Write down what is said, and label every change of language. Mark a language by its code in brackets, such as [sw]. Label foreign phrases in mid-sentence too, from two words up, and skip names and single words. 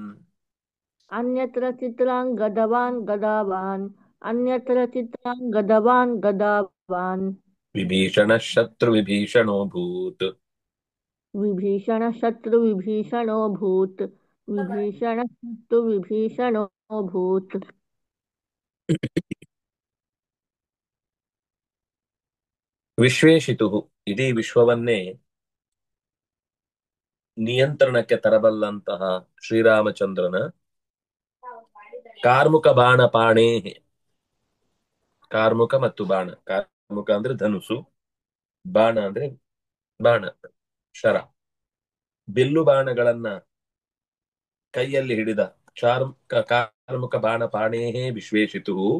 [sa] अन्यत्र चित्रां गदवान् अन्यत्र चित्रां गदवान् विभीषणः शत्रुविभीषणोऽभूत् विभीषण शत्रु विभीषणोऽभूत् विभीषण शत्रु विभीषणोऽभूत् [kn] ವಿಶ್ವೇಶಿತುಃ ಇಡೀ ವಿಶ್ವವನ್ನೇ ನಿಯಂತ್ರಣಕ್ಕೆ ತರಬಲ್ಲಂತಹ ಶ್ರೀರಾಮಚಂದ್ರನ [sa] ಕಾರ್ಮುಕ ಬಾಣ ಪಾಣೇ [kn] ಕಾರ್ಮುಕ ಮತ್ತು ಬಾಣ ಕಾರ್ಮುಕ ಅಂದ್ರೆ ಧನುಸು ಬಾಣ ಅಂದ್ರೆ ಬಾಣ ಶರ ಬಿಲ್ಲು ಬಾಣಗಳನ್ನ ಕೈಯಲ್ಲಿ ಹಿಡಿದ [sa] ಕಾರ್ಮುಕ ಬಾಣ ಪಾಣೇ ವಿಶ್ವೇಶಿತು